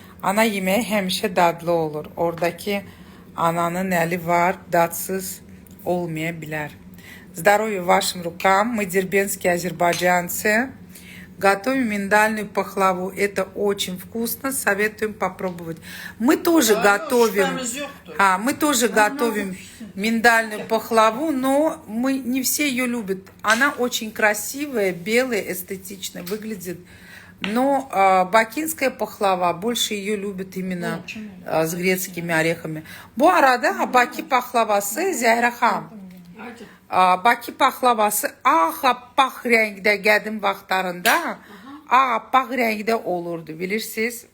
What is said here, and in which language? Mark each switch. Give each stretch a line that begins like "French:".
Azerbaijani: Ana yemeği həmişə dadlı olur. Oradaki ananın əli var, dadsız olmaya bilər.
Russian: Здоровья вашим рукам. Мы дербенские азербайджанцы. Готовим миндальную пахлаву. Это очень вкусно. Советуем попробовать. Мы тоже готовим. Мы тоже готовим миндальную пахлаву, но не все ее любят. Она очень красивая, белая, эстетичная выглядит. Но бакинская пахлава, больше ее любят именно с грецкими орехами.
Azerbaijani: Bu arada Baki pahlavası Zəhra xanım. Baki pahlavası ağappaq rəngdə qədim vaxtlarında ağappaq rəngdə olurdu, bilirsiniz.